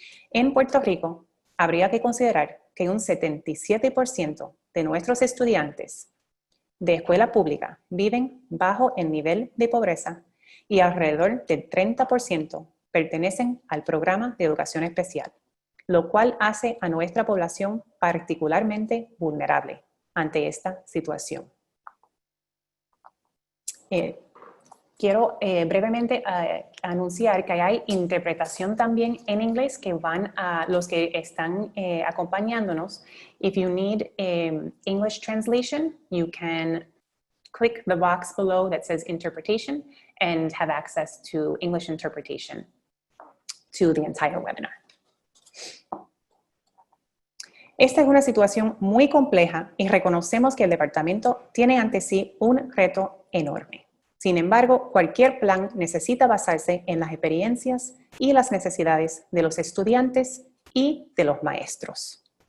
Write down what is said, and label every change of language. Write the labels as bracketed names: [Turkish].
[Spanish] En Puerto Rico, habría que considerar que un 77% de nuestros estudiantes de escuela pública viven bajo el nivel de pobreza y alrededor del 30% pertenecen al programa de educación especial, lo cual hace a nuestra población particularmente vulnerable ante esta situación. Quiero brevemente anunciar que hay interpretación también en inglés que van a los que están acompañándonos. [English] If you need English translation, you can click the box below that says interpretation and have access to English interpretation to the entire webinar. [Spanish] Esta es una situación muy compleja y reconocemos que el departamento tiene ante sí un reto enorme. Sin embargo, cualquier plan necesita basarse en las experiencias y las necesidades de los estudiantes y de los maestros.